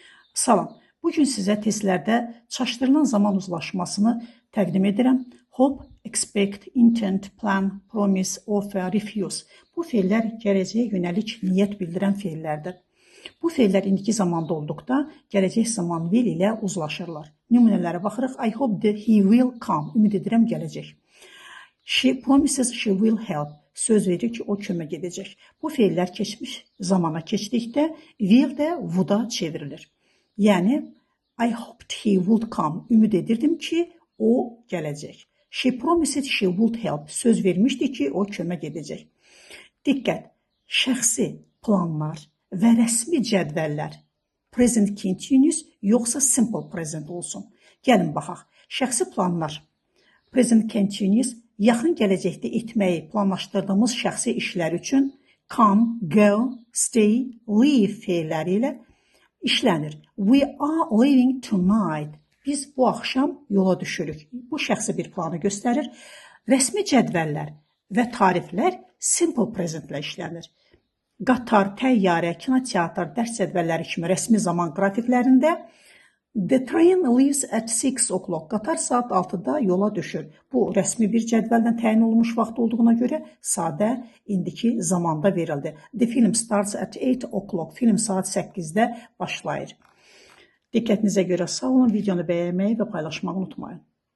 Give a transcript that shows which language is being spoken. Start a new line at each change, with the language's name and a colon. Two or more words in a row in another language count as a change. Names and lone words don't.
Azerbaijani: Salam. Bugün sizə testlərdə çaşdırılan zaman uzlaşmasını təqdim edirəm.
English: Hope, expect, intent, plan, promise, offer, refuse.
Azerbaijani: Bu fe'llər gələcəyə yönəlik niyyət bildirən fe'llərdir. Bu fe'llər indiki zamanda olduqda gələcək zaman will ilə uzlaşırlar. Nümunələrə baxırıq.
English: I hope that he will come.
Azerbaijani: Ümid edirəm gələcək.
English: She promises she will help.
Azerbaijani: Söz verir ki, o kömək edəcək. Bu fe'llər keçmiş zamana keçdikdə will də would-a çevrilir. Yəni,
English: I hoped he would come.
Azerbaijani: Ümid edirdim ki, o gələcək.
English: She promised she would help.
Azerbaijani: Söz vermişdi ki, o kömək edəcək. Diqqət, şəxsi planlar və rəsmi cədvəllər
English: present continuous
Azerbaijani: yoxsa
English: simple present
Azerbaijani: olsun. Gəlin baxaq. Şəxsi planlar
English: present continuous
Azerbaijani: yaxın gələcəkdə etməyi planlaşdırdığımız şəxsi işlər üçün
English: come, go, stay, leave
Azerbaijani: fe'lləri ilə işlənir.
English: We are leaving tonight.
Azerbaijani: Biz bu axşam yola düşürük. Bu şəxsi bir planı göstərir. Rəsmi cədvəllər və tariflər
English: simple presentlə
Azerbaijani: işlənir. Qatar, təyyarə, kinoteatr, dərs cədvəlləri kimi rəsmi zaman qrafiklərində
English: the train leaves at 6 o'clock.
Azerbaijani: Qatar saat 6-da yola düşür. Bu rəsmi bir cədvəldən təyin olunmuş vaxt olduğuna görə sadə indiki zamanda verildi.
English: The film starts at 8 o'clock.
Azerbaijani: Film saat 8-də başlayır. Diqqətinizə görə sağ olun. Videonu bəyənməyi və paylaşmağı unutmayın.